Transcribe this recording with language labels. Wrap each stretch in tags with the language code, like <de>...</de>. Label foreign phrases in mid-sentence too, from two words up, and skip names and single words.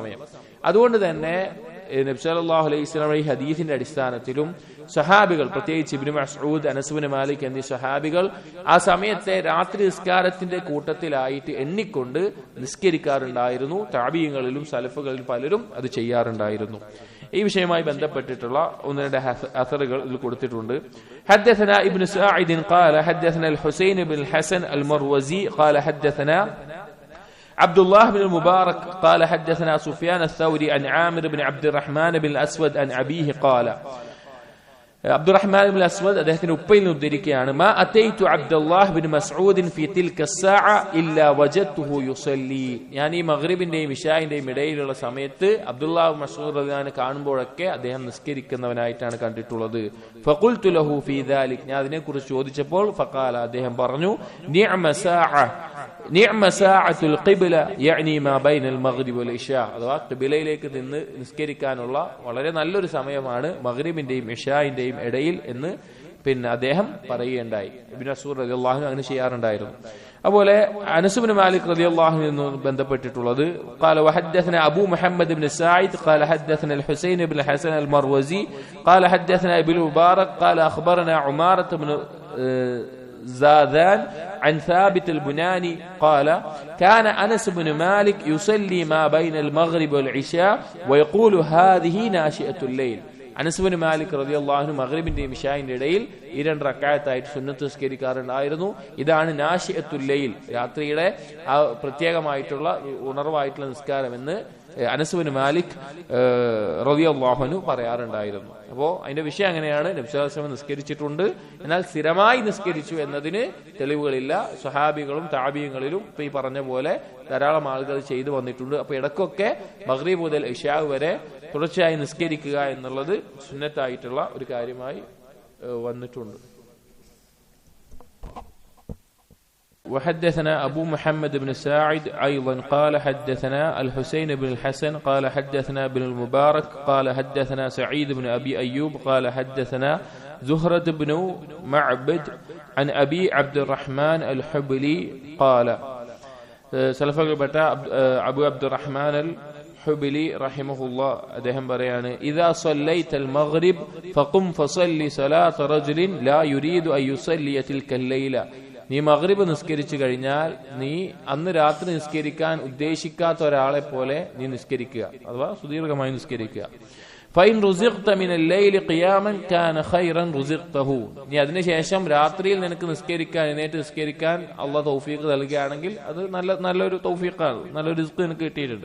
<ml>അതുകൊണ്ട് തന്നെ നബി</ml> <ar>صلى الله عليه وسلم</ar> <ml>ഈ ഹദീസിന്റെ അടിസ്ഥാനത്തിലും സഹാബികൾ, പ്രത്യേകിച്ച് ഇബ്നു മസ്ഊദ്, അനസ് ഇബ്നു മാലിക് എന്നീ സഹാബികൾ ആ സമയത്തെ രാത്രി നിസ്കാരത്തിന്റെ കൂട്ടത്തിലായിട്ട് എണ്ണിക്കൊണ്ട് നിസ്കരിക്കാറുണ്ടായിരുന്നു. താബിഈങ്ങളിലും സലഫുകളിലും പലരും അത് ചെയ്യാറുണ്ടായിരുന്നു. ഈ വിഷയവുമായി ബന്ധപ്പെട്ടിട്ടുള്ള ഒന്ന് രണ്ട് അസറുകൾ ഇതിൽ കൊടുത്തിട്ടുണ്ട്.</ml> <ar>حدثنا ابن ساعد قال حدثنا الحسين بن الحسن المروزي قال حدثنا عبد الله بن المبارك قال حدثنا سفيان الثوري عن عامر بن عبد الرحمن بن الأسود عن أبيه قال</ar> <ml>അബ്ദുറഹ്മാൻ ഇബ്നു അസ്വദ് അദ്ദേഹത്തിന്റെ ഉപ്പയിൽ നിന്ന് ഉദ്ധരിക്കുകയാണ്,</ml> <ar>ما أتيت عبد الله بن مسعود في تلك الساعة إلا وجدته يصلي.</ar> <ml>ഞാൻ ഈ മഗ്രിബിന്റെയും ഇശാഇന്റെയും ഇടയിലുള്ള സമയത്ത് അബ്ദുല്ലാഹ് മസ്ഊദ് റളിയല്ലാഹു കാണുമ്പോഴൊക്കെ അദ്ദേഹം നിസ്കരിക്കുന്നവനായിട്ടാണ് കണ്ടിട്ടുള്ളത്.</ml> <ar>فقلت له في ذلك,</ar> <ml>ഞാൻ അതിനെക്കുറിച്ച് ചോദിച്ചപ്പോൾ ഫഖാല, അദ്ദേഹം പറഞ്ഞു,</ml> <ar>نعم ساعة القبلة يعني ما بين المغرب والعشاء,</ar> <ml>അഥവാ ഖിബ്ലയിലേക്ക് നിന്ന് നിസ്കരിക്കാനുള്ള വളരെ നല്ലൊരു സമയമാണ് മഗ്രിബിന്റെയും ഇശാഇന്റെയും ഇടയിൽ എന്ന് അദ്ദേഹം പറയുകയുണ്ടായി. ഇബ്നു മസ്ഊദ്</ml> <ar>رضي الله عنه</ar> <ml>അങ്ങനെ ചെയ്യാറുണ്ടായിരുന്നു. അതുപോലെ അനസ് ഇബ്നു മാലിക്</ml> <ar>رضي الله عنه</ar> <ml>ബന്ധപ്പെട്ടിട്ടുള്ളത്,</ml> <ar>قال وحدثنا ابو محمد بن سعيد قال حدثنا الحسين بن الحسن المروزي قال حدثنا ابن المبارك قال اخبرنا عمارة بن زاذان عن ثابت البناني قال كان أنس بن مالك يصلي ما بين المغرب والعشاء ويقول هذه ناشئة الليل.</ar> <ml>അനസ് ഇബ്നു മാലിക്</ml> <ar>رضي الله عنه</ar> <ml>മഗ്രിബിന്റെയും ഇശാഇന്റെ ഇടയിൽ 2 റക്അത്തായിട്ട് സുന്നത്ത് നിസ്കരിക്കാറുണ്ടായിരുന്നു. ഇതാണ്</ml> <ar>ناشئة الليل,</ar> <ml>രാത്രിയുടെ ആ പ്രത്യേകമായിട്ടുള്ള ഉണർവായിട്ടുള്ള നിസ്കാരം എന്ന് അനസ് ഇബ്നു മാലിക്</ml> <ar>رضي الله عنه</ar> <ml>പറയാറുണ്ടായിരുന്നു. അപ്പോൾ അതിന്റെ വിഷയം അങ്ങനെയാണ്, നബി</ml> <ar>صلى الله عليه وسلم</ar> <ml>നിസ്കരിച്ചിട്ടുണ്ട്, എന്നാൽ സ്ഥിരമായി നിസ്കരിച്ചു എന്നതിന് തെളിവുകളില്ല. സ്വഹാബികളും താബിഈങ്ങളിലും ഇപ്പൊ ഈ പറഞ്ഞ പോലെ ധാരാളം ആളുകൾ ചെയ്തു വന്നിട്ടുണ്ട്. അപ്പൊ ഇടയ്ക്കൊക്കെ മഗ്രിബ് മുതൽ ഇശാ വരെ തുടർച്ചയായി നിസ്കരിക്കുക എന്നുള്ളത് സുന്നത്തായിട്ടുള്ള ഒരു കാര്യമായി വന്നിട്ടുണ്ട്.</ml> <ar>وحدثنا أبو محمد بن ساعد أيضا قال حدثنا الحسين بن الحسن قال حدثنا ابن المبارك قال حدثنا سعيد بن أبي أيوب قال حدثنا زهرة بن معبد عن أبي عبد الرحمن الحبلي قال سلفك بتا أبو عبد الرحمن الحبلي رحمه الله</ar> <ml>അദ്ദേഹം പറയാണ്,</ml> <ar>إذا صليت المغرب فقم فصلي صلاة رجل لا يريد أن يصلي تلك الليلة.</ar> <ml>നീ മഗ്രിബ് നിസ്കരിച്ചു കഴിഞ്ഞാൽ നീ അന്ന് രാത്രി നിസ്കരിക്കാൻ ഉദ്ദേശിക്കാത്ത ഒരാളെ പോലെ നീ നിസ്കരിക്കുക, അഥവാ സുദീർഘമായി നിസ്കരിക്കുക.</ml> <ar>فإن رزقت من الليل قياما كان خيرا رزقته.</ar> <ml>നീ അതിനുശേഷം രാത്രിയിൽ നിനക്ക് നിസ്കരിക്കാൻ, എഴുന്നേറ്റ് നിസ്കരിക്കാൻ അള്ളാഹു തൗഫീഖ് നൽകുകയാണെങ്കിൽ അത് നല്ലൊരു തൗഫീഖാണ്, നല്ലൊരു റിസ്ക് നിനക്ക് കിട്ടിയിട്ടുണ്ട്.</ml>